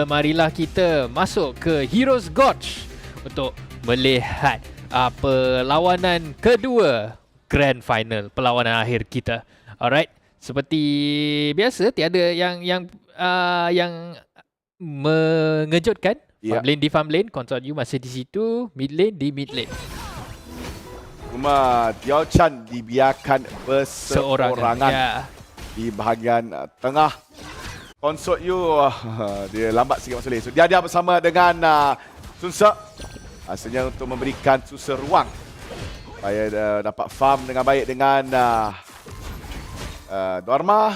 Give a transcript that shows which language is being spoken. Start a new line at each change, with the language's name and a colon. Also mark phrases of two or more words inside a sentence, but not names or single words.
Malay: Marilah kita masuk ke Heroes Gotch untuk melihat perlawanan kedua Grand Final, perlawanan akhir kita. Alright, seperti biasa tiada yang mengejutkan.
English: Farm lane
Malay: di
English: farm lane, control you
Malay: masih di situ,
English: mid lane
Malay: di
English: mid lane.
Malay: Cuma Diao Chan dibiarkan berseorangan di bahagian tengah.
English: Consort you
Malay: dia lambat sikit masuk lane. So dia bersama dengan Sunsa. Asalnya untuk memberikan Sunsa ruang supaya dapat farm dengan baik dengan Dharma.